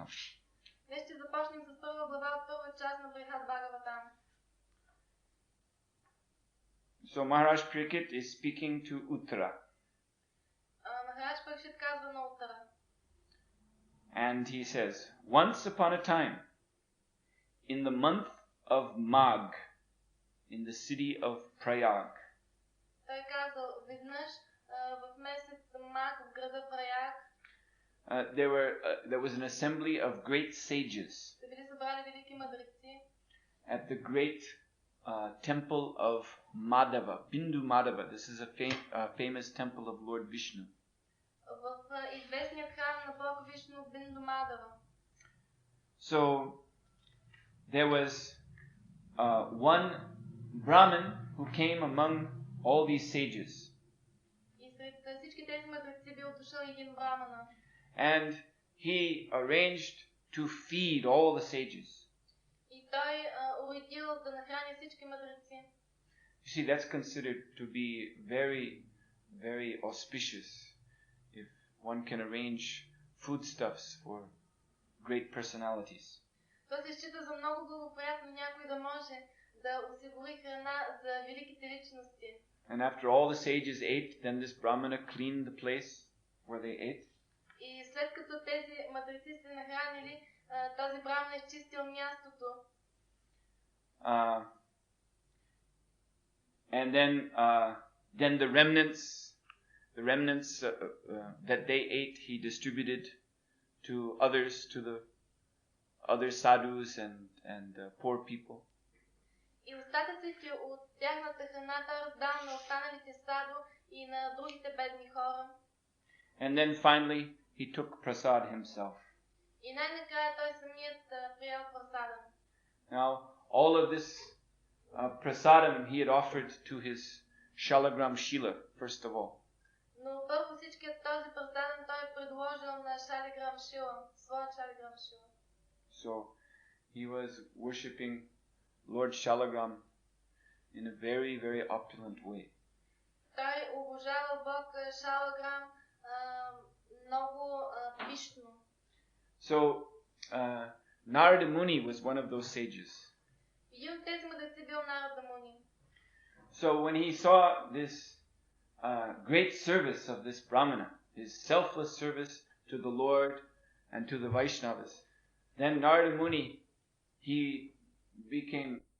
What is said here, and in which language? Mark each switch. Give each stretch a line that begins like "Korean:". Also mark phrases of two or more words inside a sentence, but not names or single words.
Bulgarian: Днес ще започнем с първа глава от първа част на Брихат Бхагаватам.
English: So Maharaj Parikshit is speaking to Uttara.
Bulgarian: Махарадж Парикшит казва на Утара.
English: And he says, "Once upon a time, in the month of Magh, in the city of Prayag."
Bulgarian: Той казал, веднъж в месец Маг в града Праяг,
English: there was an assembly of great sages
Bulgarian: се били събрали велики мъдреци
English: at the great temple of Madhava, Bindu Madhava. This is a famous temple of Lord Vishnu.
Bulgarian: В известният храм на Бог Вишну Бинду Мадава.
English: So there was one Brahmin who came among all these sages.
Bulgarian: И сред всички тези мъдреци бил дошъл един брамана.
English: And he arranged to feed all the sages.
Bulgarian: И той уредил да нахрани всички мъдреци.
English: You see, that's considered to be very, very auspicious if one can arrange foodstuffs for great personalities.
Bulgarian: Това се счита за много благоприятно някой да може да осигури храна за великите личности.
English: And after all the sages ate, then this Brahmana cleaned the place where they ate.
Bulgarian: И след като тези мъдреци се нахранили, този браман е изчистил мястото.
English: And then the remnants that they ate, he distributed to others, to the other sadhus and poor people.
Bulgarian: И остатъците от тяхната храна той раздал на останалите саду и на другите бедни хора.
English: And then finally he took prasad himself.
Bulgarian: И най-накрая той самият приял прасада.
English: Now all of this prasadam he had offered to his Shalagram Shila first of all.
Bulgarian: Но първо всичкият този прасадам той е предложил на Шалиграм Шила, своя Шалиграм Шила.
English: So he was worshipping Lord Shalagram in a very, very opulent way.
Bulgarian: Той обожавал Бог Шалаграм много пишно.
English: So Narada Muni was one of those sages.
Bulgarian: Един от тези мъдреци бил Нарада Муни.
English: So when he saw this great service of this Brahmana, his selfless service to the Lord and to the Vaishnavas, then Narada Muni, he became